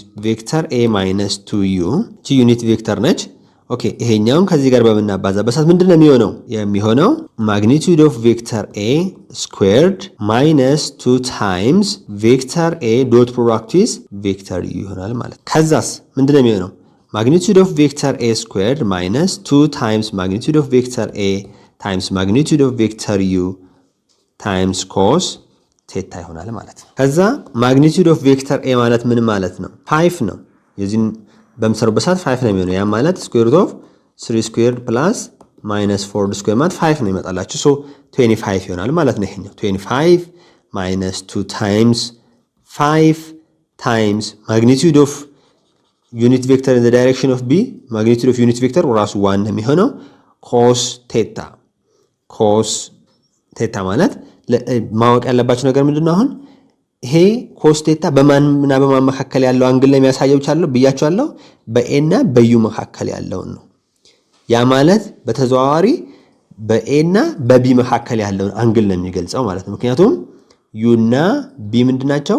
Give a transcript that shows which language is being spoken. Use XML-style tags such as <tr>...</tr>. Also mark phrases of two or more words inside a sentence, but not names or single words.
<en>vector a minus 2u</en> <am>እቺ</am> <en>unit vector</en> <am>ነች። ኦኬ ይሄኛውን ከዚህ ጋር በምናባዛበት ሰዓት ምንድነው የሚሆነው ማግኒቲዩድ</am> <en>of vector a squared minus 2 times vector a dot product with vector u</en> <am>ይሆናል ማለት። ከዛስ ምንድነው የሚሆነው</am> <en>magnitude of vector a squared minus 2 times magnitude of vector a times magnitude of vector u times cos theta</en> <am>ይሆናል ማለት ነው። ከዛ</am> <en>magnitude of vector a</en> <am>ማለት ምን ማለት ነው? 5 ነው። የዚህን በምሰሩበት ሰዓት 5 ነው የሚሆነው። ያ ማለት</am> <en>square root of 3 squared plus minus 4 squared</en> <am>ማለት 5 ነው ይመጣላችሁ። so 25 ይሆናል ማለት ነው። ይሄኛው</am> <en>25 minus 2 times 5 times magnitude of unit vector in the direction of b magnitude of unit vector</en> <am>ራሱ 1 ነው የሚሆነው</am> <en>cos theta</en> <am>ማለት ማወቅ ያለባችሁ ነገር ምንድነው? አሁን ይሄ</am> <en>cos theta</en> <am>በማንና በማን መካከል ያለው አንግል ነው የሚያሳየው ብያችኋለሁ። በa እና በu መካከል ያለው ነው። ያ ማለት በተዘዋዋሪ በa እና በb መካከል ያለው አንግል ነው የሚገልጸው ማለት ነው። ምክንያቱም u እና b ምንድናቸው?</am>